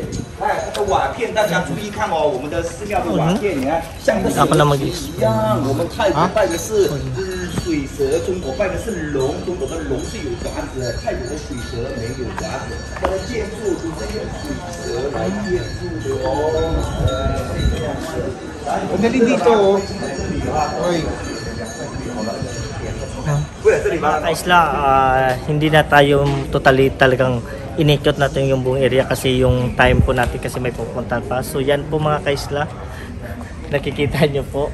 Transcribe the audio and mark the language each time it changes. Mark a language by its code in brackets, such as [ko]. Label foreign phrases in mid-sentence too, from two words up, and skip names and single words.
[zh] 哎，这个瓦片大家注意看哦，我们的寺庙的瓦片，你看像个水一样，我们泰国拜的是水蛇，中国拜的是龙，中国的龙是有爪子的，泰国的水蛇没有爪子，它的建筑都是用水蛇来建筑的哦。这样子。 [tl] Pagdating dito, oh. Oy. Mga kaisla, hindi na tayo totally talagang inikot natin yung buong area kasi yung time po natin kasi may pupuntahan pa. So yan po mga kaisla, nakikita nyo po.